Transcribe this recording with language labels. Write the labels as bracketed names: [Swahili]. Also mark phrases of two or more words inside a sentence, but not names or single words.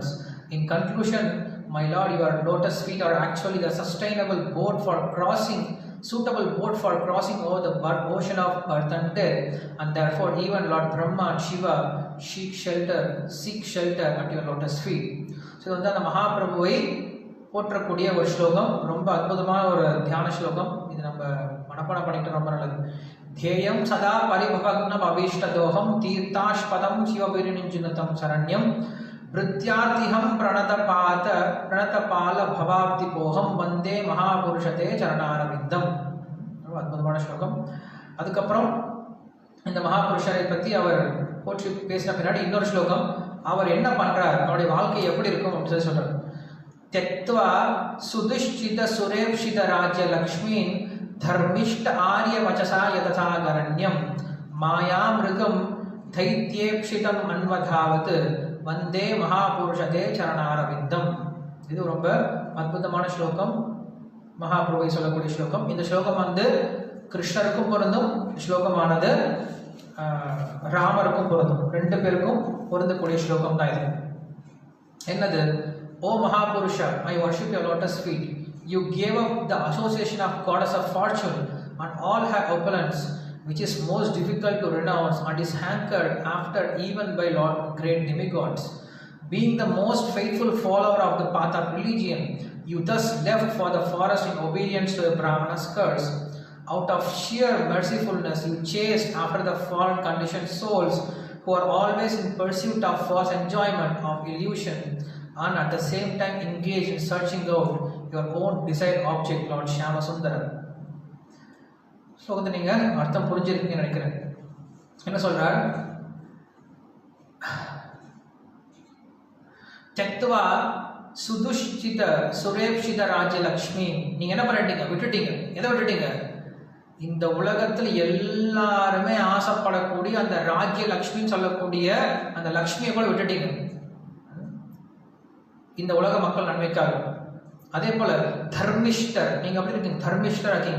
[English] In conclusion, my Lord, your lotus feet are actually the sustainable suitable boat for crossing over the ocean of birth and death, and therefore even Lord Brahma and Shiva seek shelter at your lotus feet. [Tamil] ஸோ அந்த மகாபிரபுவை போற்றக்கூடிய ஒரு ஸ்லோகம், ரொம்ப அற்புதமான ஒரு தியான ஸ்லோகம். இது நம்ம மனப்பாடம் பண்ணிட்டு ரொம்ப நல்லது. [Sanskrit] ध्येयं सदा परिभवग्नम् अभीष्टदोहं तीर्थाष्पदं शिवविरिञ्जिनुतं शरण्यं भृत्यार्तिहं प्रणतपाल भवाब्धिपोहं वन्दे महापुरुष ते चरणारविन्दम्. [Tamil] ரொம்ப அற்புதமான ஸ்லோகம். அதுக்கப்புறம் இந்த மகாபுருஷரை பற்றி அவர் போற்றி பேசின பின்னாடி இன்னொரு ஸ்லோகம், அவர் என்ன பண்றார், அவருடைய வாழ்க்கை எப்படி இருக்கும் அப்படின்னு சொல்லி சொல்றார். [Sanskrit] त्यक्त्वा सुदुश्चित सुरेप्सित राज्य लक्ष्मीन् धर्मिष्ठ आर्य वचसा यतथागरण्यं मायामृगं दैत्येप्सितम् अन्वधावत् वन्दे महापुरुष ते चरणारविन्दम्. [Tamil] இது ரொம்ப அற்புதமான ஸ்லோகம், மகாபிரபுவை சொல்லக்கூடிய ஸ்லோகம். இந்த ஸ்லோகம் கிருஷ்ணருக்கும் பொருந்தும், ஸ்லோகமானது ராமருக்கும் பொருந்தும், ரெண்டு பேருக்கும் பொருந்தக்கூடிய ஸ்லோகம் தான் இது. என்னது? [English] O Mahapurusha, I worship your lotus feet. You gave up the association of goddess of fortune and all her opulence, which is most difficult to renounce and is hankered after even by great demigods. Being the most faithful follower of the path of religion, you thus left for the forest in obedience to the Brahmana's curse. Out of sheer mercifulness, you chased after the fallen conditioned souls who are always in pursuit of false enjoyment of illusion, and at the same time engaged in searching out your own desired object, Lord Shyama Sundaram. [Tamil] ஸ்லோகத்தை நீங்கள் அர்த்தம் புரிஞ்சிருக்கீங்கன்னு நினைக்கிறேன். என்ன சொல்றார்? [Sanskrit] त्यक्त्वा सुदुश्चित सुरेप्सित राज्य लक्ष्मी, [Tamil] நீங்க என்ன பண்ணிட்டீங்க? விட்டுட்டீங்க. எதை விட்டுட்டீங்க? இந்த உலகத்தில் எல்லாருமே ஆசைப்படக்கூடிய அந்த ராஜ்ய லக்ஷ்மின்னு சொல்லக்கூடிய அந்த லக்ஷ்மியை கூட விட்டுட்டீங்க, இந்த உலக மக்கள் நன்மைக்காக. அதே போல தர்மிஷ்டர், நீங்க அப்படி இருக்கீங்க, தர்மிஷ்டர் இருக்கீங்க.